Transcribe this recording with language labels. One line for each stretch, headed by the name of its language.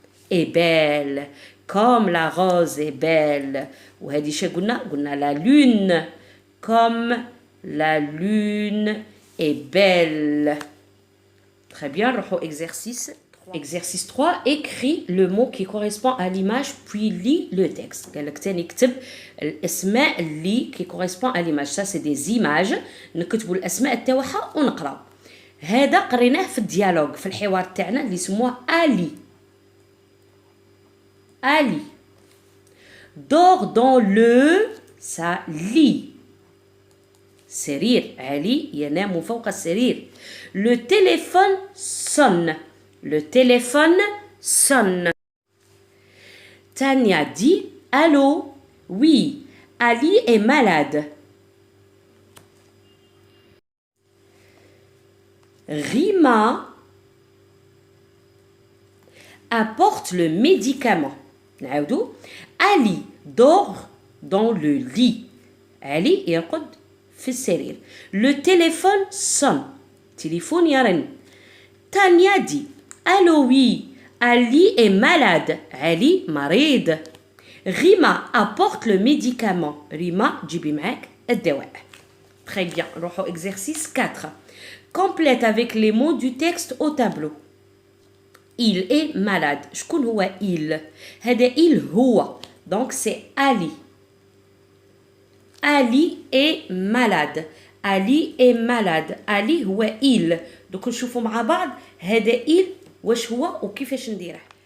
French: est belle comme la rose est belle
Arabic: وهذه شي قلنا
French: la lune comme la lune est belle très bien
Arabic: نروحوا
French: exercice Exercice 3, écris le mot qui correspond à l'image puis lis le texte.
Arabic: قال لك تاني كتب الاسماء اللي
French: qui correspond à l'image. Ça c'est des images.
Arabic: نكتبوا الاسماء تاعها ونقراو. هذا قريناه في الديالوج في الحوار تاعنا اللي يسموه آلي. آلي.
French: dort dans le sa lit.
Arabic: سرير علي ينام فوق السرير.
French: Le téléphone sonne. Le téléphone sonne. Tania dit allô. Oui, Ali est malade. Rima apporte le médicament.
Arabic: نعاودو.
French: Ali dort dans le lit.
Arabic: Ali يرقد في السرير.
French: Le téléphone sonne.
Arabic: téléphone يرن.
French: Tania dit allô oui, Ali est malade. Ali
Arabic: مريض.
French: Rima apporte le médicament.
Arabic: Rima جيبي معاك الدواء.
French: Très bien.
Arabic: نروحو exercice 4.
French: Complète avec les mots du texte au tableau. Il est malade.
Arabic: شكون هو il؟ هذا il هو.
French: Donc c'est Ali. Ali est malade. Ali est malade. Ali
Arabic: هو
French: il.
Arabic: دوك نشوفوا مع بعض هذا il واش هو وكيفاش نديره.